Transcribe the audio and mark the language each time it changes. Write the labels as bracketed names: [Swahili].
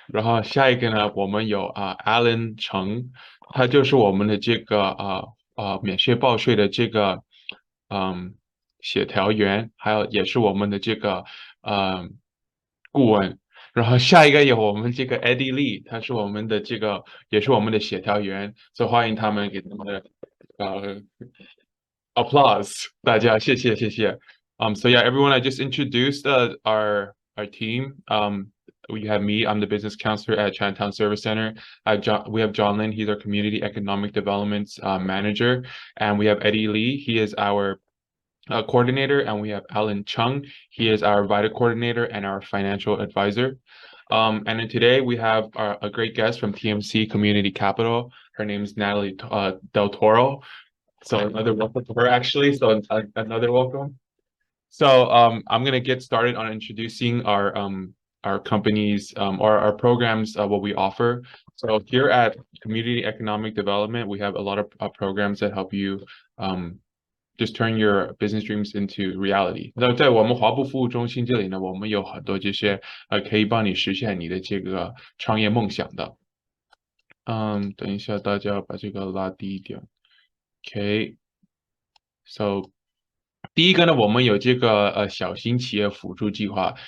[Chinese] 然后下一个呢，我们有Alan 程，他就是我们的这个免税报税的这个嗯协调员，还有也是我们的这个呃顾问。然后下一个有我们这个 Eddie Lee，他是我们的这个也是我们的协调员，所以欢迎他们给他们的呃 applause，大家谢谢谢谢。 [English] So yeah, everyone, I just introduced our team. We have me. I'm the business counselor at Chinatown Service Center. We have John Lin. He's our community economic development manager, and we have Eddie Lee. He is our coordinator, and we have Alan Chung. He is our VITA coordinator and our financial advisor. And then today we have a great guest from TMC Community Capital. Her name is Natalie Del Toro. So another welcome to her actually. So another welcome. So I'm gonna get started on introducing our companies or our programs, what we offer. So here at Community Economic Development, we have a lot of programs that help you just turn your business dreams into reality. [Chinese] 那在我们华埠服务中心这里呢，我们有很多这些可以帮你实现你的这个创业梦想的。等一下，大家把这个拉低一点。OK，so 第一个呢，我们有这个小型企业辅助计划。